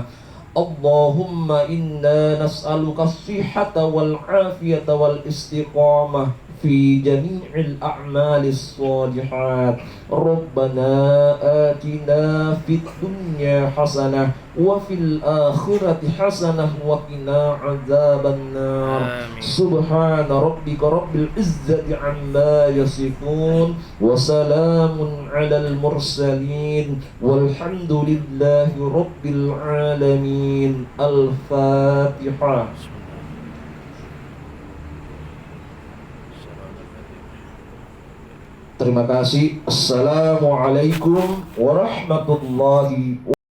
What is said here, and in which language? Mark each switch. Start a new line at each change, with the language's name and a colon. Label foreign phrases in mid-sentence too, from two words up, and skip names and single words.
Arabic: اللهم إنا نسألك الصحة والعافية والاستقامة في جميع الأعمال الصالحات. ربنا آتنا في الدنيا حسنة وفي الآخرة حسنة وقنا عذاب النار. سبحان ربك رب العزة عما يصفون وسلام على المرسلين والحمد لله رب العالمين. Al-Fatihah.
Indonesian: Terima kasih.
Arabic: السلام عليكم ورحمة الله وبركاته.